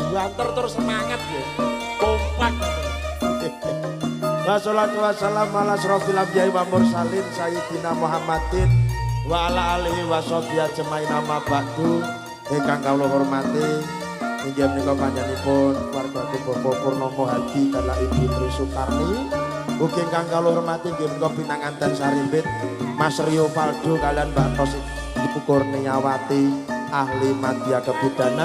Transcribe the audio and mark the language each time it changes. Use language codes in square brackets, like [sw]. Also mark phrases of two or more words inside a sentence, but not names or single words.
[id] banter terus semangat ya. Kompak. [ar] والصلاة والسلام على أشرف الأنبياء والمرسلين سيدنا محمد وعلى آله وصحبه أجمعين أما بعد. [jv] Ingkang kawula hormati inggih menika panjenenganipun keluarga Bapak Purnomo Hadi kala Ibu Tri Sukarni. Ugi ingkang kawula hormati inggih menika pinanganten Sarimbit Mas Rio Valdo kalian Mbak Tosi Ibu Kurniawati [id] ahli madya kebidanan.